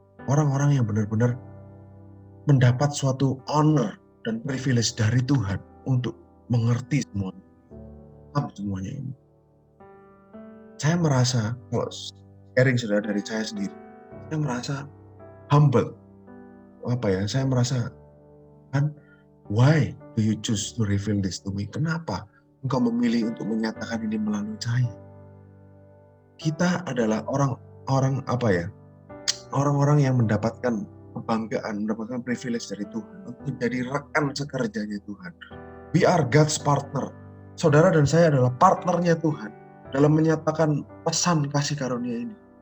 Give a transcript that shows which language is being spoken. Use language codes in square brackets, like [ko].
[id] Orang-orang yang benar-benar mendapat suatu honor dan privilege dari Tuhan untuk mengerti semuanya ini. Saya merasa, kalau sharing saudara dari saya sendiri, saya merasa humble. Saya merasa, kan, [en] why do you choose to reveal this to me? [id] Kenapa engkau memilih untuk menyatakan ini melalui saya? Kita adalah orang-orang yang mendapatkan kebanggaan, mendapatkan privilege dari Tuhan untuk jadi rekan sekerjanya Tuhan. [en] We are God's partner. [id] Saudara dan saya adalah partnernya Tuhan dalam menyatakan pesan kasih karunia ini.